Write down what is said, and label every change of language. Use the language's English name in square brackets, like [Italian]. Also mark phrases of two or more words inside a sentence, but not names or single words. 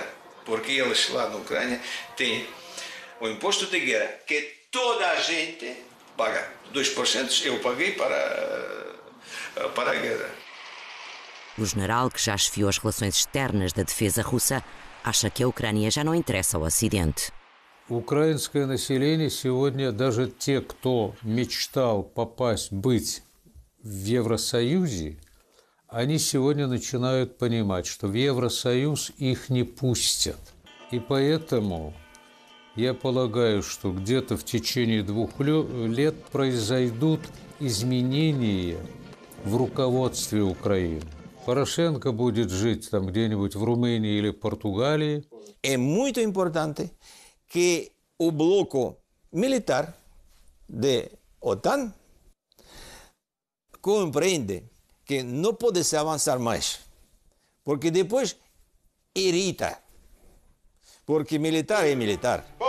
[Portuguese] Porque eles lá na Ucrânia têm o imposto de guerra, que toda a gente paga. 2% eu paguei para a guerra. O general, que já esfiou as relações externas da defesa russa, acha que a Ucrânia já não interessa ao Ocidente. [Russian] Украинское население сегодня, даже те, кто мечтал быть в Евросоюзе, они сегодня начинают понимать, что в Евросоюз их не пустят. И поэтому я полагаю, что где-то в течение 2 лет произойдут изменения в руководстве Украины. Порошенко будет жить там где-нибудь в Румынии или Португалии. [Portuguese] É muito importante que o bloco militar da OTAN compreende que não pode se avançar mais, porque depois irrita, porque militar é militar.